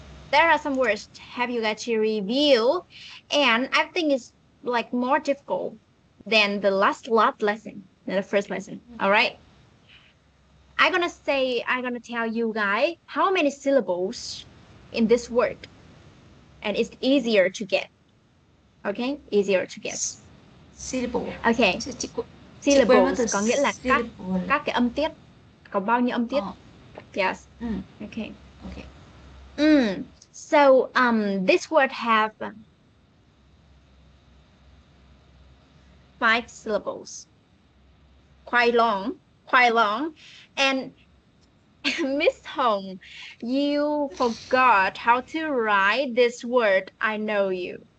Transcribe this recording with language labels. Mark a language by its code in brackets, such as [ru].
[en] There are some words have you got to review, and I think it's like more difficult than the last lesson, than the first lesson. All right. I'm gonna tell you guys how many syllables in this word, and it's easier to get. Okay, easier to get. Syllable. Okay. [vi] Syllables có nghĩa là các cái âm tiết. Có bao nhiêu âm tiết? [en] Yes. Okay. Okay. So this word have 5 syllables. Quite long. And Miss Hong, you forgot how to write this word. I know you.